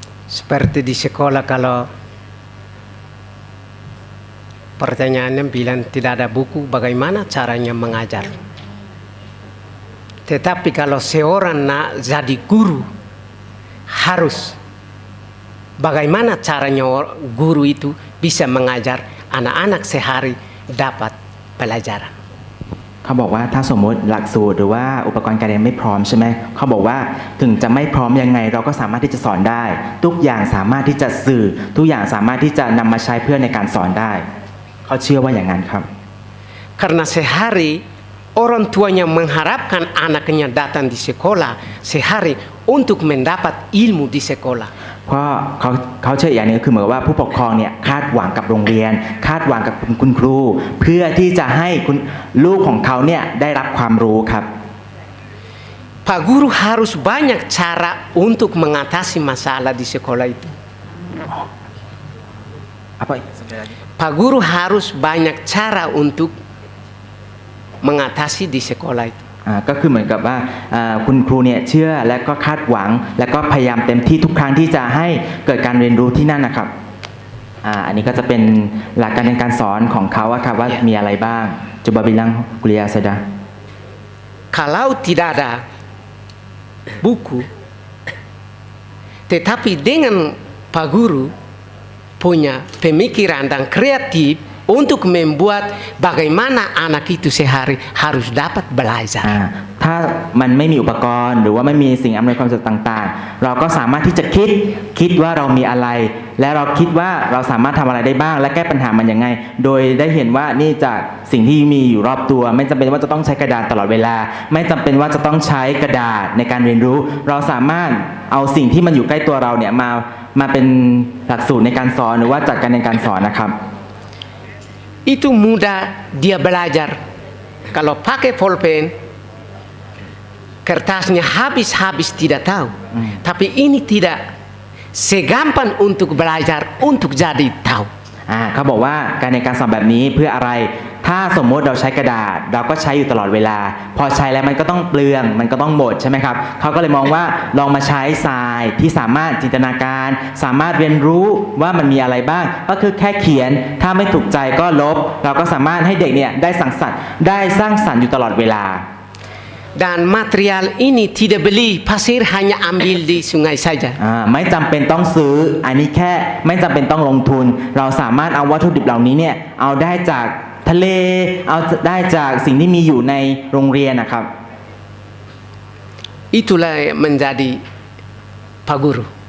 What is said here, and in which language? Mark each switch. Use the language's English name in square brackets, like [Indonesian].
[Indonesian] Seperti di sekolah kalau pertanyaannya bilang tidak ada buku, bagaimana caranya mengajar? Tetapi kalau seorang nak jadi guru, harus bagaimana caranya guru itu bisa mengajar anak-anak sehari dapat pelajaran. [Thai] เขาบอกว่าถ้าสมมติหลักสูตรหรือว่าอุปกรณ์การเรียนไม่พร้อมใช่ไหมเขาบอกว่าถึงจะไม่พร้อมยังไงเราก็สามารถที่จะสอนได้ทุกอย่างสามารถที่จะสื่อทุกอย่างสามารถที่จะนำมาใช้เพื่อในการสอนได้เขาเชื่อว่าอย่างนั้นครับ [Indonesian] Karena sehari orang tuanya mengharapkan anaknya datang di sekolah sehari untuk mendapat ilmu di sekolah. [Thai] เพราะเขาเชื่ออย่างนี้คือเหมือนว่าผู้ปกครองเนี่ยคาดหวังกับโรงเรียนคาดหวังกับคุณครูเพื่อที่จะให้ลูกของเขาเนี่ยได้รับความรู้ครับ [Indonesian] Pak guru harus banyak cara untuk mengatasi masalah di sekolah itu. Apa? Pak guru harus banyak cara untuk mengatasi di sekolah itu. [Thai] ก็คือเหมือนกับว่าคุณครูเนี่ยเชื่อและก็คาดหวังและก็พยายามเต็มที่ทุกครั้งที่จะให้เกิดการเรียนรู้ที่นั่นนะครับอันนี้ก็จะเป็นหลักการในการสอนของเขาครับว่ามีอะไรบ้าง [Indonesian] coba bilang kuliah saja Kalau tidak ada buku tetapi dengan Pak guru punya pemikiran dan kreatif untuk membuat bagaimana anak itu sehari harus dapat belajar. [Thai] ถ้ามันไม่มีอุปกรณ์หรือว่าไม่มีสิ่งอำนวยความสะดวกต่างๆเราก็สามารถที่จะคิดว่าเรามีอะไรและเราคิดว่าเราสามารถทำอะไรได้บ้างและแก้ปัญหามันยังไงโดยได้เห็นว่านี่จากสิ่งที่มีอยู่รอบตัวไม่จำเป็นว่าจะต้องใช้กระดาษตลอดเวลาไม่จำเป็นว่าจะต้องใช้กระดาษในการเรียนรู้เราสามารถเอาสิ่งที่มันอยู่ใกล้ตัวเราเนี่ยมาเป็นหลักสูตรในการสอนหรือว่าจัดการในการสอนนะครับ [Indonesian] Itu mudah dia belajar. Kalau pakai pulpen, kertasnya habis tidak tahu. Tapi ini tidak segampang untuk belajar untuk jadi tahu. [Thai] เขาบอกว่าการในการสอนแบบนี้เพื่ออะไรถ้าสมมติเราใช้กระดาษเราก็ใช้อยู่ตลอดเวลาพอใช้แล้วมันก็ต้องเปลืองมันก็ต้องหมดใช่ไหมครับเขาก็เลยมองว่าลองมาใช้ทรายที่สามารถจินตนาการสามารถเรียนรู้ว่ามันมีอะไรบ้างก็คือแค่เขียนถ้าไม่ถูกใจก็ลบเราก็สามารถให้เด็กเนี่ยได้สร้างสรรค์อยู่ตลอดเวลา [Indonesian] Dan material ini tidak beli pasir hanya ambil di sungai saja. [Thai] ไม่จำเป็นต้องซื้ออันนี้แค่ไม่จำเป็นต้องลงทุนเราสามารถเอาวัตถุดิบเหล่านี้เนี่ยเอาได้จากทะเลเอาได้จากสิ่งที่มีอยู่ในโรงเรียนนะครับ [Indonesian] Itulah menjadi Pak Guru.